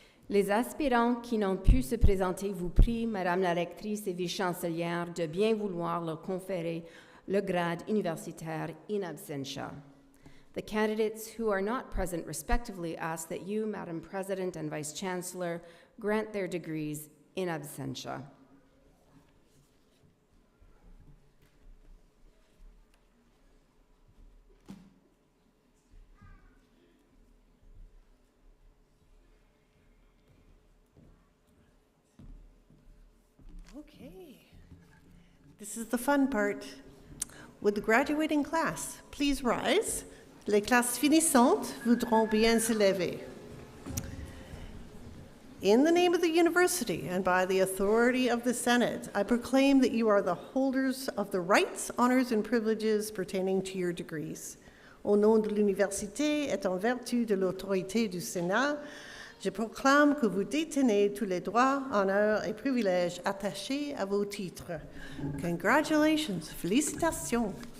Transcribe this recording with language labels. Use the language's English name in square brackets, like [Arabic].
[French] Les aspirants qui n'ont pu se présenter vous prient, Madame la rectrice et vice-chancelière, de bien vouloir leur conférer le grade universitaire in absentia. [English] The candidates who are not present respectively ask that you, Madam President and Vice-Chancellor, grant their degrees in absentia. Okay, this is the fun part. Would the graduating class please rise? [French] Les classes finissantes voudront bien se lever. [English] In the name of the university and by the authority of the Senate, I proclaim that you are the holders of the rights, honors, and privileges pertaining to your degrees. [French] Au nom de l'université et en vertu de l'autorité du Sénat, je proclame que vous détenez tous les droits, honneurs et privilèges attachés à vos titres. [English] Congratulations, [French] félicitations.